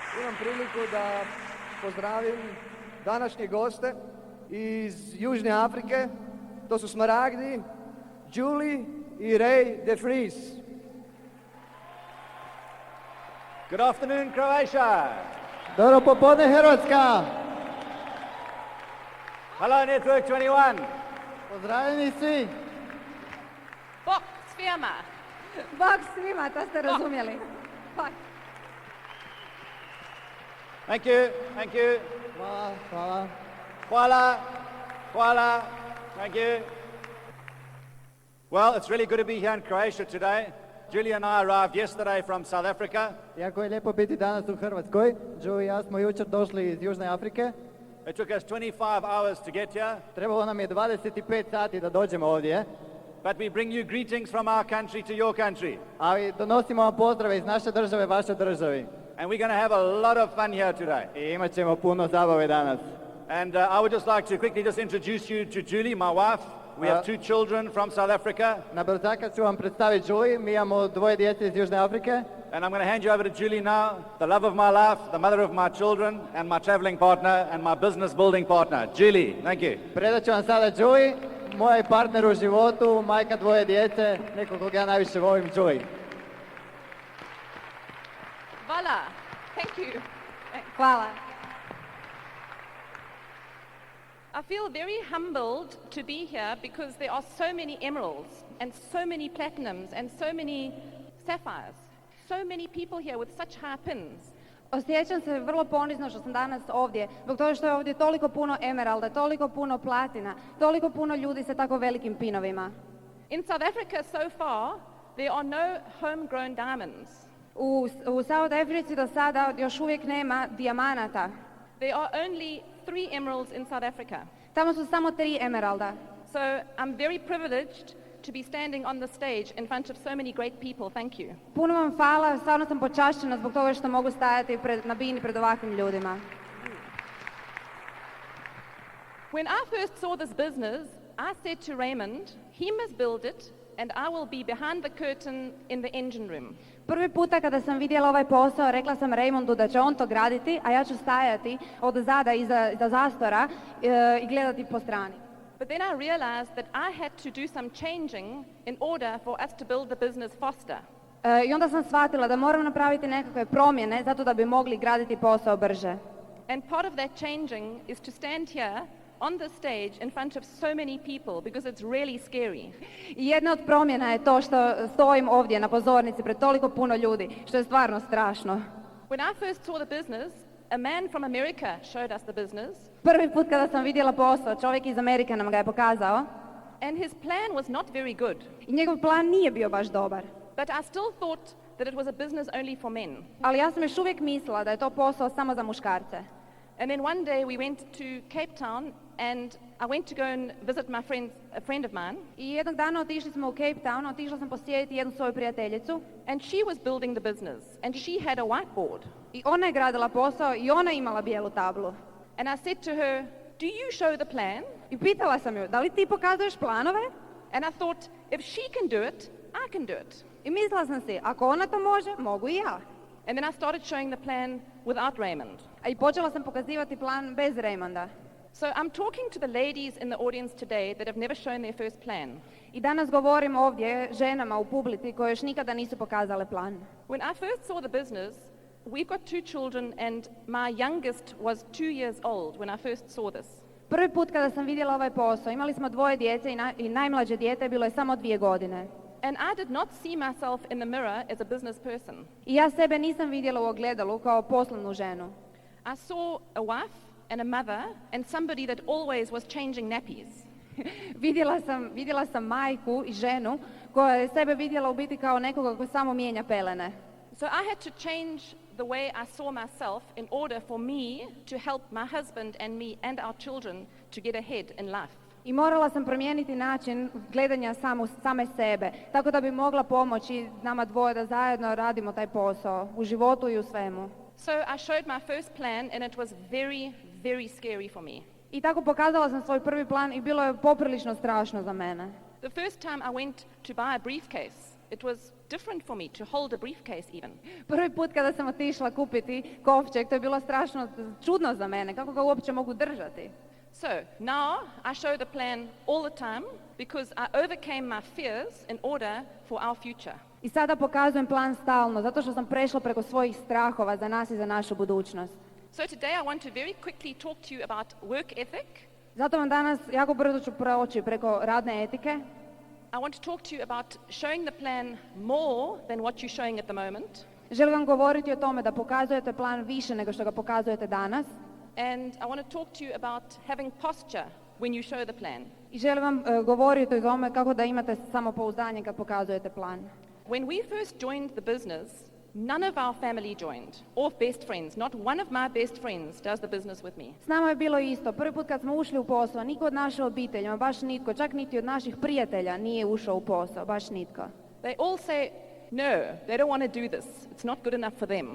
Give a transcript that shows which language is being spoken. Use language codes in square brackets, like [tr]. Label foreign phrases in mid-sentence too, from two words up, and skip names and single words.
[hr] imam priliku da pozdravim današnje goste iz Južne Afrike. To su Smaragdi, Julie i Ray de Vries. [en] Good afternoon, Croatia. [hr] Dobro popodne, Hrvatska! [en] Hello, N21. [sl] Pozdravljeni svi! [hr] Bok svima. Bok svima, to ste razumjeli. Bok. [en] Thank you, thank you. [hr] Hvala, hvala. Hvala, hvala. [en] Thank you. Well, it's really good to be here in Croatia today. Julie and I arrived yesterday from South Africa. [hr] Jako je lijepo biti danas u Hrvatskoj. Joe i ja smo jučer došli iz Južne Afrike. [en] It took us 25 hours to get here, [hr] Trebalo nam je 25 sati da dođemo ovdje, [en] but we bring you greetings from our country to your country. [hr] ali donosimo vam pozdrave iz naše države, vaše državi. [en] And we're going to have a lot of fun here today. [hr] I imat ćemo puno zabave danas. [en] And I would just like to quickly just introduce you to Julie, my wife. We have 2 children from South Africa. [hr] Na brzaka ću vam predstaviti Julie, mi imamo 2 djece iz Južne Afrike. [en] And I'm going to hand you over to Julie now, the love of my life, the mother of my children, and my traveling partner, and my business building partner. Julie, thank you. [hr] Predat ću vam sada Julie, moj partner u životu, majka 2 djece, neko kog ja najviše volim, Julie. [en] Voila. Thank you. [hr] Hvala. [en] I feel very humbled to be here because there are so many emeralds and so many platinums and so many sapphires. So many people here with such high pins. [hr] Osjećam se vrlo ponizno što sam danas ovdje, zbog toga što je ovdje toliko puno emeralda, toliko puno platina, toliko puno ljudi sa tako velikim pinovima. [en] In South Africa so far, there are no homegrown diamonds. [hr] U South Africi do sada još uvijek nema dijamanata. [en] There are only 3 emeralds in South Africa. [hr] Tamo su samo 3 emeralda. [en] So I'm very privileged to be standing on the stage in front of so many great people. Thank you. [hr] Puno vam hvala, stvarno sam počašćena zbog toga što mogu stajati na bini pred ovakvim ljudima. [en] When I first saw this business, I said to Raymond, he must build it and I will be behind the curtain in the engine room. [hr] Prvi puta kada sam vidjela ovaj posao, rekla sam Raymondu da će on to graditi, a ja ću stajati od zada iza zastora i gledati po strani. [en] But then I realized that I had to do some changing in order for us to build the business faster. [hr] I onda sam shvatila da moram napraviti nekakve promjene zato da bi mogli graditi posao brže. [en] And part of that changing is to stand here on the stage in front of so many people because it's really scary. [hr] I jedna od promjena je to što stojim ovdje na pozornici pred toliko puno ljudi, što je stvarno strašno. [en] When I first saw the business, a man from America showed us the business. [hr] Prvi put kada sam vidjela posao, čovjek iz Amerike nam ga je pokazao. [en] And his plan was not very good. [hr] I njegov plan nije bio baš dobar. [en] But I still thought that it was a business only for men. [hr] Ali ja sam još uvijek mislila da je to posao samo za muškarce. [en] And then one day we went to Cape Town and I went to go and visit a friend of mine. [hr] I jednog dana otišli smo u Cape Town, otišla sam posjetiti jednu svoju prijateljicu. [en] And she was building the business and she had a whiteboard. [hr] I ona je gradila posao i ona je imala bijelu tablu. [en] And I said to her, do you show the plan? [hr] I pitala sam ju, da li ti pokazuješ planove? [en] And I thought, if she can do it, I can do it. [hr] I mislila sam si, ako ona to može, mogu i ja. [en] And then I started showing the plan without Raymond. [hr] A i počela sam pokazivati plan bez Raymonda. [en] So I'm talking to the ladies in the audience today that have never shown their first plan. [hr] I danas govorim ovdje ženama u publici koje još nikada nisu pokazale plan. [en] When I first saw the business, we've got 2 children and my youngest was 2 years old when I first saw this. [hr] Prvi put kada sam vidjela ovaj posao, imali smo 2 djece i najmlađe dijete bilo je samo 2 godine. [en] And I did not see myself in the mirror as a business person. [hr] I ja sebe nisam vidjela u ogledalu kao poslovnu ženu. [en] I saw a wife and a mother and somebody that always was changing nappies. [hr] vidjela sam majku i ženu koja je sebe vidjela u biti kao nekoga ko samo mijenja pelene. [en] So I had to change the way I saw myself in order for me to help my husband and me and our children to get ahead in life. [hr] I morala sam promijeniti način gledanja same sebe, tako da bi mogla pomoći nama 2 da zajedno radimo taj posao, u životu i u svemu. [en] So I showed my first plan and it was very, very scary for me. [hr] I tako pokazala sam svoj prvi plan i bilo je poprilično strašno za mene. [en] The first time I went to buy a briefcase, it was different for me to hold a briefcase even. [hr] Prvi put kada sam otišla kupiti kovčeg, to je bilo strašno čudno za mene, kako ga uopće mogu držati. [en] So now I show the plan all the time because I overcame my fears in order for our future. [hr] I sada pokazujem plan stalno, zato što sam prešla preko svojih strahova za nas i za našu budućnost. [en] So today I want to very quickly talk to you about work ethic. [hr] Zato vam danas jako brzo ću proći preko radne etike. [en] I want to talk to you about showing the plan more than what you're showing at the moment. [hr] Želim vam govoriti o tome da pokazujete plan više nego što ga pokazujete danas. [en] And I want to talk to you about having posture when you show the plan. [hr] I želim vam govoriti o tome kako da imate samopouzdanje kad pokazujete plan. [en] When we first joined the business, none of our family joined, or best friends. Not one of my best friends does the business with me. [hr] S nama je bilo isto. Prvi put kad smo ušli u posao, niko od naše obitelji, baš nitko, čak niti od naših prijatelja nije ušao u posao, baš nitko. [en] They all say, no, they don't want to do this. It's not good enough for them.